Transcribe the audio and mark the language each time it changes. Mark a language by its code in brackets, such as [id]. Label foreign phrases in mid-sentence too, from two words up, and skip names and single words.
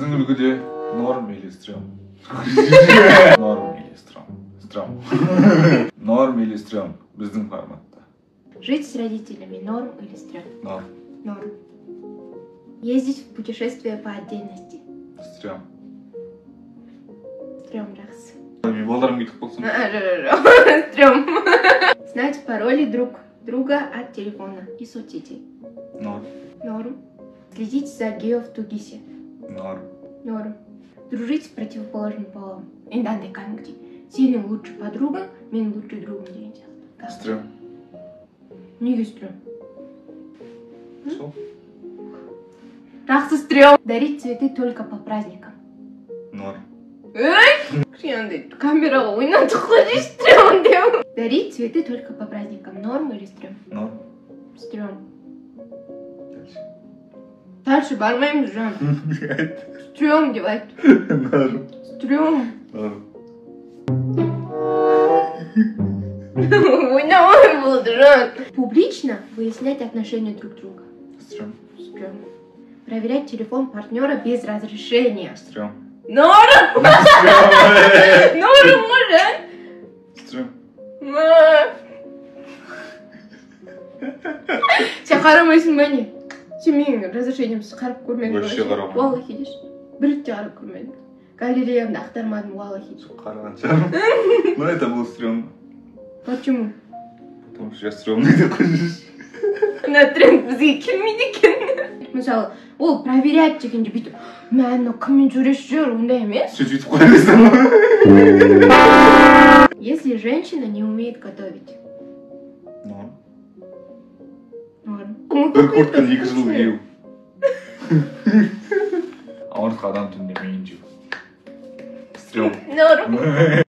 [ru] үлгіде норм или стрём? Норм или стрём? Стрём. Норм или стрём? [kk] Біздің форматта. [ru] Жить с родителями норм или стрём? Норм. Норм. Ездить в путешествие по отдельности? Стрём. Стрём, [kk] жақсы. Мен балдарым кетіп қалсам. [ru] Стрём. Знать пароли друга от телефона и соцсетей? Норм. Норм. Следить за гео в Тугисе? Норм. Норм. Дружить с противоположным полом? [kk] Енді андай кәдімгідей. Сенің [ru] лучший подругаң, [kk] менің [ru] лучший другом [kk] деген сияқты. [ru] Стрём. [kk] Неге стрём? Сол. Жақсы стрём. [ru] Дарить цветы только по праздникам? Норм. [kk] Кішкене камераға ойнатып қойшы стрём деп. [ru] Дарить цветы только по праздникам. Норм или стрём? Норм. Стрём. Дальше. [kk] Дальше бармаймыз жан. Стрём деп айт. [ru] Норм. Стрём. Норм. [kk] Ойнамай болды жан. [ru] Публично выяснять отношения друг друга? Стрём. Стрём. Проверять телефон партнера без разрешения? Стрём. Норм. Норм может. Стрём. [kk] Сен қарамайсың ба не? Сен менің разрешениемсіз қарап көрмедің ба? Вообще қарамадым. Уаллахи деші. Бір рет те қарап көрмедім. Галереямды ақтармадым, уаллахи. Қараған шығармын. [ru] Но это было стрёмно. Почему? Потому что я стрёмный [kk] деп қойшы. Мына тренд бізге келмейді екен. Мысалы, ол проверять дегенде бүйтіп, мә анау кіммен жүресіз жүр, ондай емес. Сөйтіп қоя берсем. [ru] Если женщина не умеет готовить? Норм. Норм. [kk] Бір куртканы 2 жыл кию. Ауыртқан адам түнде миын жеу. [ru] Стрём. Норм.